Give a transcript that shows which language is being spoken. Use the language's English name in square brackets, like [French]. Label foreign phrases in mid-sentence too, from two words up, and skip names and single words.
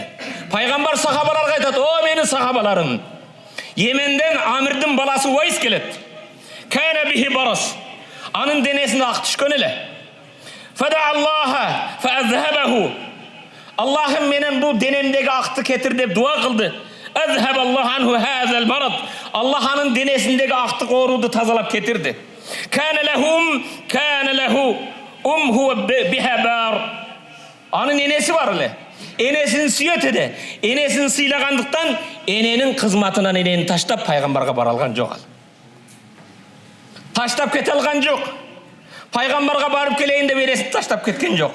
[Kyrgyz] Пайгамбар сахабаларга айтат: "О менин сахабаларым, Йеменден Амирдин баласы Уайс келет. [Arabic] كان به برص. [Kyrgyz] Анын денесинде ак түшкөн эле. [Arabic] فدعا الله فأذهبه. [Kyrgyz] Аллахым менен бул денемдеги акты кетир деп дуа кылды. [Arabic] أذهب الله عنه هذا المرض. [Kyrgyz] Аллах анын денесиндеги актык ооруду тазалап кетирди. [Arabic] كان له هو بخبر. [Kyrgyz] Анын энеси бар эле. Энесин сүйөт эди. Энесин сыйлагандыктан эненин кызматынан энени таштап пайгамбарга бара алган жок ал. Таштап кете алган жок. Пайгамбарга барып келейин деп энесин таштап кеткен жок.